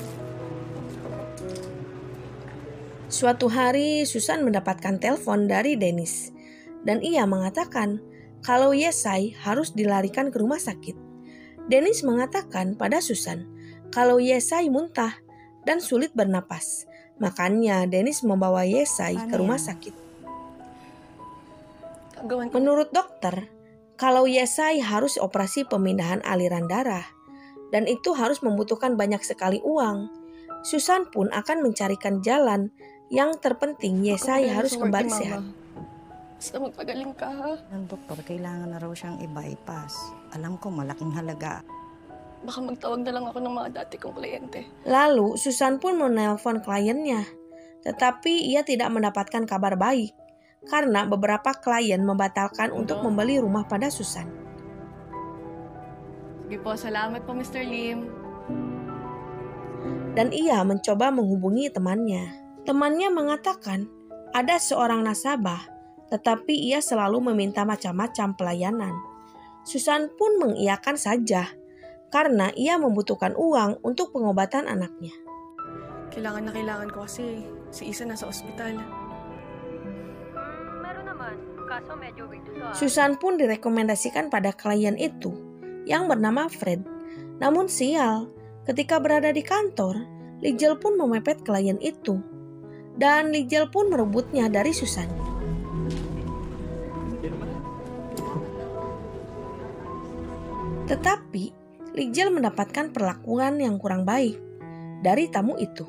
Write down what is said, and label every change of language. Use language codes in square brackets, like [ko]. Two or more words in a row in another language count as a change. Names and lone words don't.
[id] Suatu hari Susan mendapatkan telepon dari Dennis, dan ia mengatakan kalau Yesai harus dilarikan ke rumah sakit. Dennis mengatakan pada Susan kalau Yesai muntah dan sulit bernapas. Makanya Dennis membawa Yesai ke rumah sakit. Menurut dokter, kalau Yesai harus operasi pemindahan aliran darah, dan itu harus membutuhkan banyak sekali uang. Susan pun akan mencarikan jalan. Yang terpenting Yesai harus kembali sehat. [tl] Basta magpagaling ka, ha? Ang doktor, kailangan na raw siyang i-bypass. Alam ko, malaking halaga. Baka magtawag na lang ako ng mga dati kong kliyente. [id] Lalu, Susan pun menelpon kliennya. Tetapi ia tidak mendapatkan kabar baik. Karena beberapa klien membatalkan untuk membeli rumah pada Susan. [tl] Sige po, salamat po Mr. Lim. [id] Dan ia mencoba menghubungi temannya. Temannya mengatakan ada seorang nasabah, tetapi ia selalu meminta macam-macam pelayanan. Susan pun mengiyakan saja, karena ia membutuhkan uang untuk pengobatan anaknya. [tl] Kailangan na kailangan ko kasi si Isa nasa ospital. Meron naman, kaso medyo weird to. [id] Susan pun direkomendasikan pada klien itu, yang bernama Fred. Namun sial, ketika berada di kantor, Lizel pun memepet klien itu. Dan Lizel pun merebutnya dari Susan. Tetapi Lizel mendapatkan perlakuan yang kurang baik dari tamu itu.